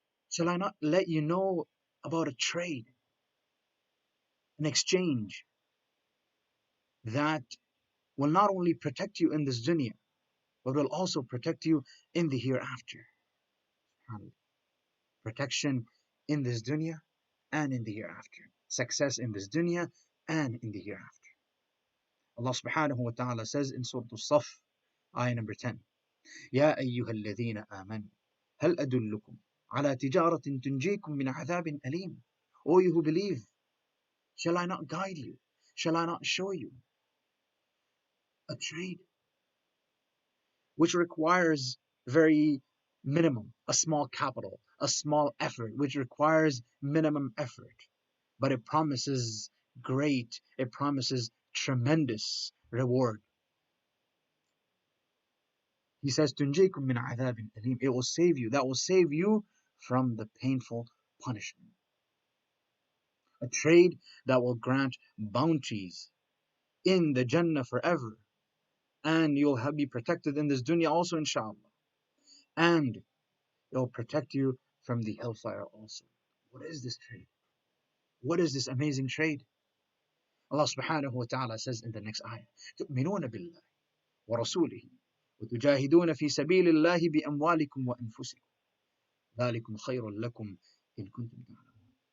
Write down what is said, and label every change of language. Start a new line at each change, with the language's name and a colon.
English: Shall I not let you know about a trade, an exchange that will not only protect you in this dunya, but will also protect you in the hereafter? Protection in this dunya and in the hereafter. Success in this dunya and in the hereafter. Allah subhanahu wa ta'ala says in Surah Al-Saf, ayah number 10,
Arabic: يا أيها الذين آمنوا هل أدلكم على تجارة تنجيكم من عذاب أليم.
English: O you who believe, shall I not guide you? Shall I not show you a trade which requires very minimum, a small capital, a small effort, which requires minimum effort, but it promises great, it promises tremendous reward. He says,
Arabic: تُنْجِيكُم مِّنْ عَذَابٍ أَلِيمٍ.
English: It will save you, that will save you from the painful punishment. A trade that will grant bounties in the Jannah forever, and you'll be protected in this dunya also, inshallah, and it will protect you from the hellfire also. What is this trade? What is this amazing trade? Allah subhanahu wa ta'ala says in the next ayah,
Arabic: تُؤْمِنُونَ بِاللَّهِ وَرَسُولِهِ وَتُجَاهِدُونَ فِي سَبِيلِ اللَّهِ بِأَمْوَالِكُمْ وَأَنفُسِكُمْ ذَلِكُمْ خَيْرٌ لَكُمْ إِن كُنتُمْ تَعْلَمُونَ.